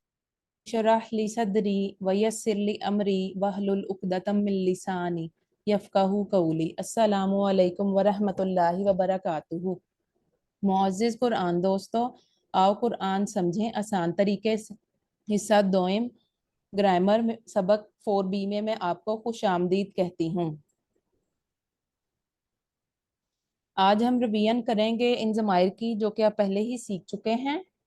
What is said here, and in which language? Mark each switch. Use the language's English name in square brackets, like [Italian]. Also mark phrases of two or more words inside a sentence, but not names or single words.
[Arabic] رب اشرح لي صدري ويسر لي أمري واحلل عقدة من لساني يفقهوا قولي. السلام عليكم ورحمة الله وبركاته. [Urdu] معزز قرآن دوستوں، آؤ قرآن سمجھیں آسان طریقے سے. حصہ دوم گرامر میں سبق 4B میں میں آپ کو خوش آمدید کہتی ہوں. آج ہم ریویژن کریں گے ان ضمائر کی جو کہ آپ پہلے ہی سیکھ چکے ہیں.